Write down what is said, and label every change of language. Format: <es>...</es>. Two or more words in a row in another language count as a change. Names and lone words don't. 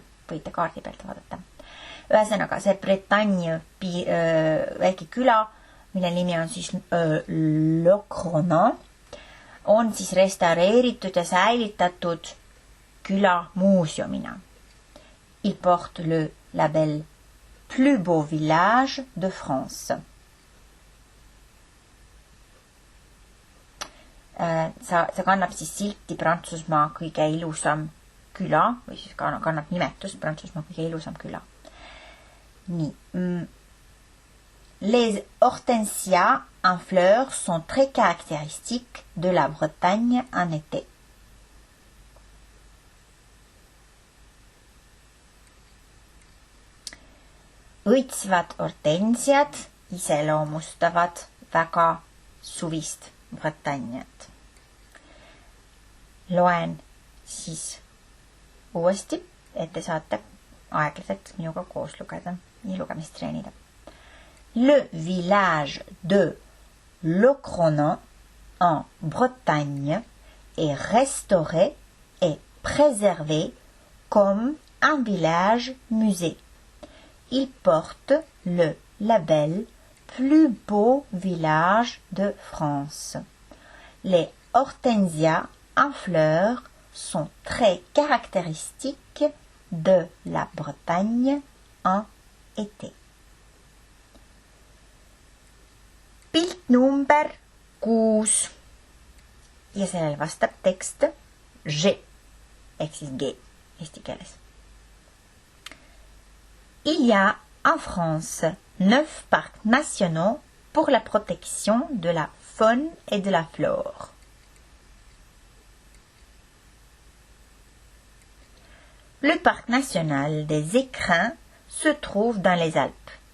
<et>Võite kaardi pealt vaadata. Ühesõnaga, see Bretagne väike küla, mille nimi on siis Locronan, on siis restaureeritud ja säilitatud küla muuseumina.</et> <fr>Il porte le label Plus beau village de France.</fr> <et>See kannab siis silti Prantsusmaa kõige ilusam küla, või siis kannab nimetust Prantsusmaa kõige ilusam küla. Nii.</et> <fr>Les hortensias en fleurs sont très caractéristiques de la Bretagne en été.</fr> <et>Õitsvad hortensiad iseloomustavad väga suvist Bretagnet. Loen siis uuesti, et te saate aeglaselt minuga koos lugeda ja lugemist treenida.</et> <fr>Le village de Locronan en Bretagne est restauré et préservé comme un village musée. Il porte le label Plus beau village de France. Les hortensias en fleurs sont très caractéristiques de la Bretagne en été.</fr> <et>Pilt number 6 ja sellele vastab tekst G ehk siis G eesti keeles.</et> <fr>Il y a en France 9 parcs nationaux pour la protection de la faune et de la flore. Le parc national des Écrins se trouve dans les Alpes.</fr>